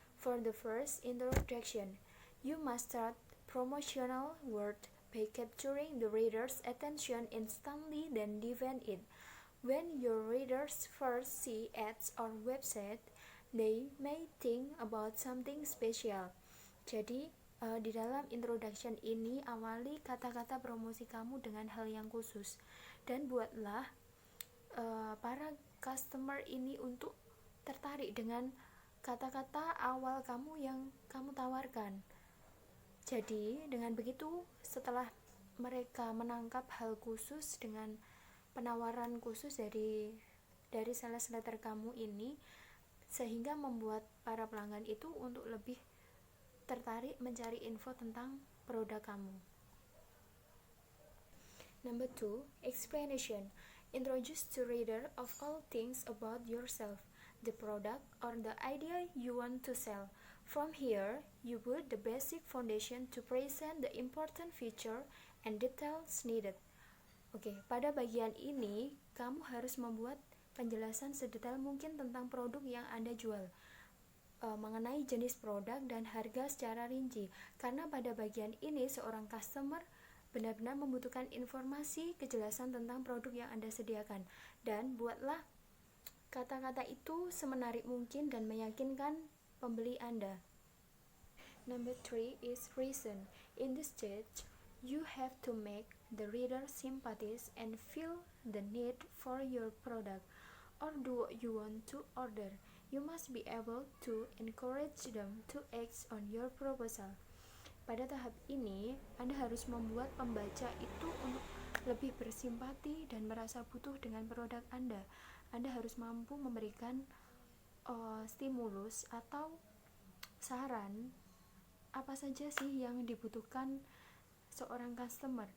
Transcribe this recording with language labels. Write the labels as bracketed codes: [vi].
[en] For the first introduction, you must start promotional word by capturing the reader's attention instantly then defend it. When your readers first see ads or website, they may think about something special. [id] Jadi, di dalam introduction ini awali kata-kata promosi kamu dengan hal yang khusus dan buatlah para customer ini untuk tertarik dengan kata-kata awal kamu yang kamu tawarkan. Jadi dengan begitu setelah mereka menangkap hal khusus dengan penawaran khusus dari sales letter kamu ini, sehingga membuat para pelanggan itu untuk lebih tertarik mencari info tentang produk kamu. [en] Number 2, explanation. Introduce to reader of all things about yourself, the product or the idea you want to sell. From here, you build the basic foundation to present the important feature and details needed. [id] Oke, pada bagian ini kamu harus membuat penjelasan sedetail mungkin tentang produk yang Anda jual, mengenai jenis produk dan harga secara rinci. Karena pada bagian ini seorang customer benar-benar membutuhkan informasi, kejelasan tentang produk yang Anda sediakan. Dan buatlah kata-kata itu semenarik mungkin dan meyakinkan pembeli Anda. [en] Number 3 is reason. In this stage, you have to make the reader sympathize and feel the need for your product or do what you want to order. You must be able to encourage them to act on your proposal. [id] Pada tahap ini, Anda harus membuat pembaca itu untuk lebih bersimpati dan merasa butuh dengan produk Anda. Anda harus mampu memberikan stimulus atau saran apa saja sih yang dibutuhkan seorang customer.